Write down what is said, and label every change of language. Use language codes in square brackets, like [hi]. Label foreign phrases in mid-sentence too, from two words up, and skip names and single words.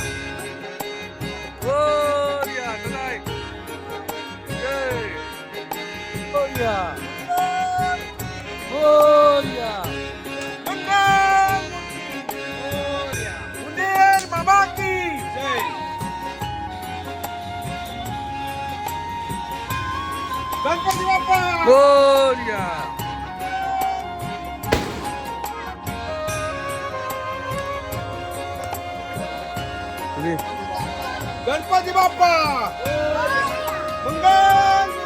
[en] Moria tonight. Yay. [mr] Moria. Moria. Moria. उंदीर मामा की जय. गणपती बाप्पा Moria. गणपती बाप्पा मंगल.